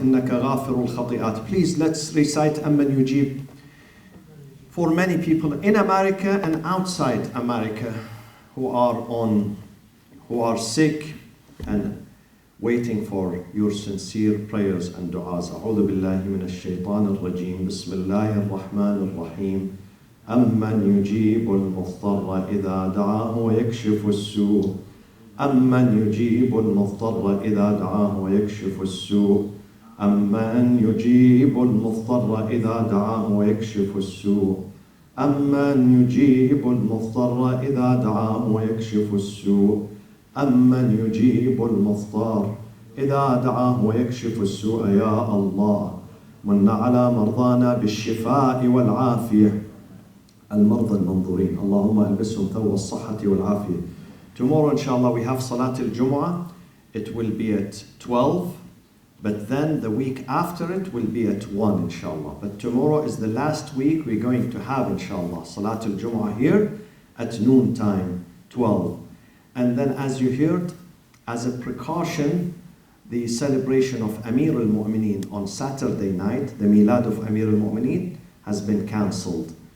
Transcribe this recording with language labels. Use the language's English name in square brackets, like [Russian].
[Arabic] Innaka ghafirul khati'at. [English] Please let's recite Amman Yujib for many people in America and outside America who are sick and waiting for your sincere prayers and du'as. [Arabic] أعوذ بالله من الشيطان الرجيم. بسم الله الرحمن الرحيم. أمن يجيب المضطر إذا دعاه ويكشف السوء. أمن يجيب المضطر إذا دعاه ويكشف السوء. أمن يجيب المضطر إذا دعاه ويكشف السوء. أمن يجيب المضطر إذا دعاه ويكشف السوء. أمن يجيب المضطر إذا دعاه ويكشف السوء. يا الله من على مرضانا بالشفاء والعافية. المرضى المنظورين اللهم ألبسهم ثوب الصحة والعافية. [English] Tomorrow inshallah we have Salat al-Jumu'ah. It will be at 12. But then the week after it will be at 1, inshallah. But tomorrow is the last week we're going to have, inshallah, Salatul Jumu'ah here at noon time, 12. And then as you heard, as a precaution, the celebration of Amir al-Mu'mineen on Saturday night, the Milad of Amir al-Mu'mineen, has been cancelled.